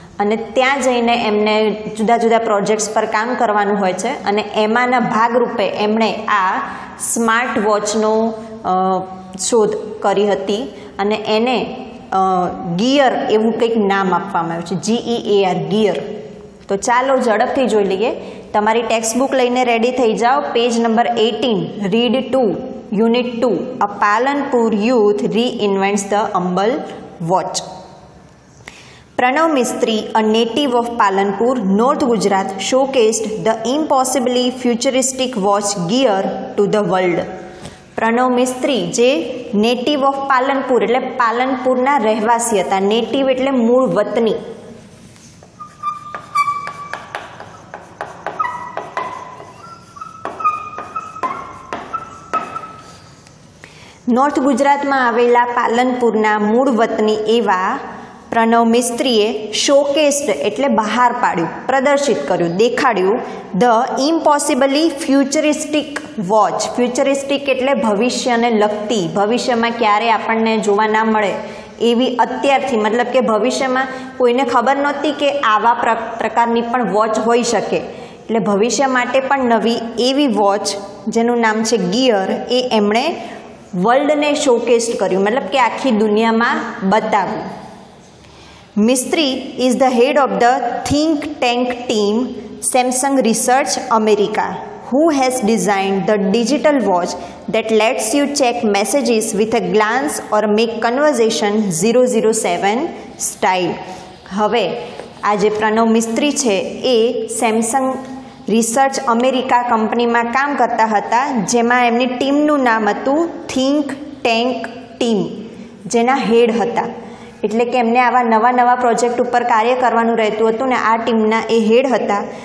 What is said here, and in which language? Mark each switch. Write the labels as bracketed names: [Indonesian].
[Gujarati] અને ત્યાં જઈને એમને જુદા જુદા પ્રોજેક્ટ્સ પર કામ કરવાનું હોય છે અને એમાંના ભાગરૂપે એમણે આ સ્માર્ટ વોચનો શોધ કરી હતી અને એને ગિયર એવું કંઈક નામ આપવામાં આવ્યું છે, GEAR, ગિયર. તો ચાલો ઝડપથી જોઈ લઈએ. તમારી ટેક્સ્ટ બુક લઈને રેડી થઈ જાઓ. Page number 18, read 2, unit 2, [English] A Palanpur youth reinvents the humble watch. Pranav Mistry, a native of Palanpur, North Gujarat, showcased the impossibly futuristic watch gear to the world. [Gujarati] Pranab મિસ્ત્રી જે નેટિવ ઓફ પાલનપુર એટલે પાલનપુરના રહેવાસી હતા. Native એટલે મૂળ વતની. નોર્થ ગુજરાતમાં આવેલા પાલનપુરના મૂળ વતની એવા પ્રણવ મિસ્ત્રીએ શોકેસ્ડ એટલે બહાર પાડ્યું, પ્રદર્શિત કર્યું, દેખાડ્યું [English] The impossibly futuristic watch. [Gujarati] ફ્યુચરિસ્ટિક એટલે ભવિષ્યને લગતી, ભવિષ્યમાં ક્યારે આપણને જોવા ના મળે એવી અત્યારથી, મતલબ કે ભવિષ્યમાં કોઈને ખબર નહોતી કે આવા પ્રકારની પણ વોચ હોઈ શકે. એટલે ભવિષ્ય માટે પણ નવી એવી વોચ જેનું નામ છે ગિયર, એ એમણે વર્લ્ડને શોકેસ્ડ કર્યું, મતલબ કે આખી દુનિયામાં બતાવ્યું. [English] Mistry is the head of the think tank team Samsung Research America, who has designed the digital watch that lets you check messages with a glance or make conversation 007 style. [Gujarati] હવે આ જે પ્રણવ મિસ્ત્રી છે એ સેમસંગ રિસર્ચ અમેરિકા કંપનીમાં કામ કરતા હતા, જેમાં એમની ટીમનું નામ હતું થિંક ટેન્ક ટીમ, જેના હેડ હતા. એટલે કે એમને આવા નવા નવા પ્રોજેક્ટ ઉપર કાર્ય કરવાનું રહેતું હતું ને આ ટીમના એ હેડ હતા.